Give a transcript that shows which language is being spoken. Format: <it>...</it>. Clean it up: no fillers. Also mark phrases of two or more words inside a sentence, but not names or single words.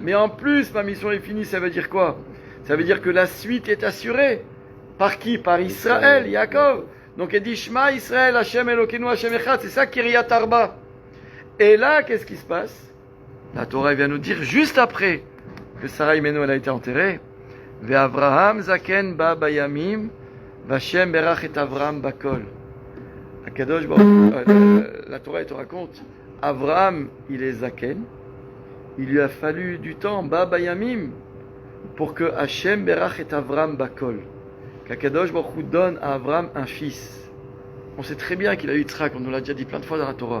<fr>Mais en plus, ma mission est finie, ça veut dire quoi? Ça veut dire que la suite est assurée. Par qui? Par Israël, Yaakov. Donc elle dit</fr> <he>שמע ישראל, השם אלוהינו, השם אחד.</he> <fr>C'est ça Kiryat Arba. Et là, qu'est-ce qui se passe? La Torah vient nous dire juste après que Sarah Imenu elle a été enterrée.</fr> <he>ואברהם זקן בא בימים, והשם ברך את אברהם בכל. הקדוש ברוך</he> <fr>la Torah elle te raconte, Avraham il est zaken. Il lui a fallu du temps,</fr> <he>בא בימים,</he> <fr>pour que</fr> <he>השם ברך את אברם בכל.</he> <fr>Qu'</fr> <he>הקדוש ברוך הוא</he> <fr>donne à Avram un fils. On sait très bien qu'il a eu Yitzhak, on nous l'a déjà dit plein de fois dans la Torah.</fr>